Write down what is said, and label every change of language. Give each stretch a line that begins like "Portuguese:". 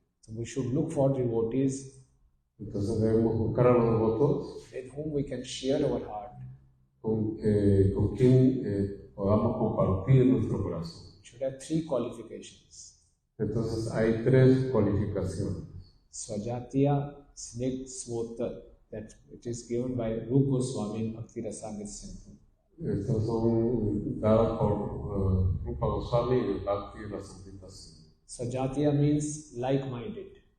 English: So we should look for devotees.
Spanish: Entonces debemos buscar a los devotos
English: with whom we can share our heart.
Spanish: Con quien podamos compartir nuestro corazón.
English: Should have 3 qualifications.
Spanish: Entonces hay 3 cualificaciones.
English: Swajatiya Snigdh Svotar, that it is given by Rupa Goswami in Bhakti Rasamrita Sindhu.
Spanish: Estos son dados por Rupa Goswami y Bhakti Rasamrita Sindhu.
English: Sajatiya means like-minded.